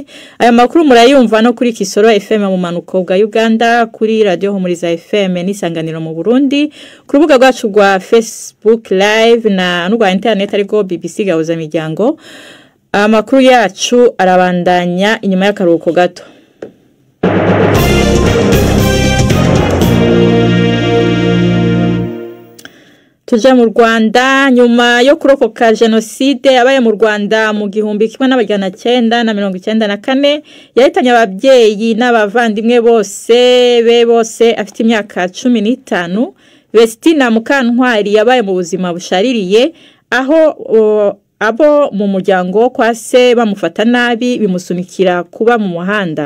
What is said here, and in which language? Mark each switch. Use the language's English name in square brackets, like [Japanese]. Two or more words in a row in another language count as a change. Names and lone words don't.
[Rundi] Aya makuru murayumva no kuri Kisoro FM mu manuko bwa Uganda, kuri Radio Humuriza FM n'isanganiro mu Burundi, ku rubuga rwacu rwa Facebook live na rwa internet ariko BBC Gahuza Miryango. Amakuru yacu arabandanya inyuma y'akaruhuko gato. Tuja mu Rwanda nyuma yo kurokoka genocide yabaye mu Rwanda mu 1994 yahitanye ababyeyi n'abavandimwe bose afite imyaka 15. [Kinyarwanda] Vestina Mukantwari yabaye mu buzima bushaririye aho abo mu muryango kwa se bamufata nabi bimusunikira kuba mu muhanda.